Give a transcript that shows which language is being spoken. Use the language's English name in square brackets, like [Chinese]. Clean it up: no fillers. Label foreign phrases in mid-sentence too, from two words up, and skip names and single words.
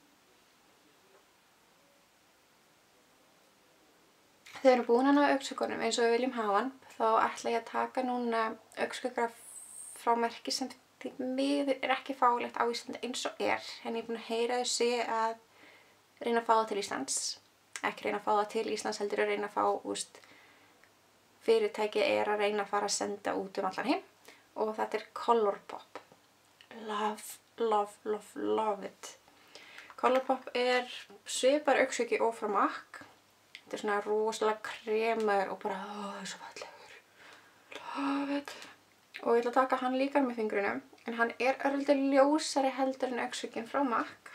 [Icelandic] Þegar við erum búin að ná augnskuggunum eins og við viljum hafa hann, þá ætla ég að taka núna augnskugga frá merki sem því miður er ekki fáanlegt á Íslandi eins og er. En ég er búin að heyra þessi að reyna að fá það til Íslands. Ekki reyna að fá það til Íslands, heldur að reyna að fá, fyrirtæki er að reyna að fara að senda út allan heim. Og þetta er Colourpop. [English] Love, love, love, love it. [Icelandic] Colourpop er svipar augnskuggi og frá MAC. Þetta er svona rosalega kremur og bara, það er svo fallegur. [English] Love it. [Icelandic] Og ég ætla að taka hann líka með fingrunum, en hann er örlítið ljósari heldur en augskugginn frá MAC.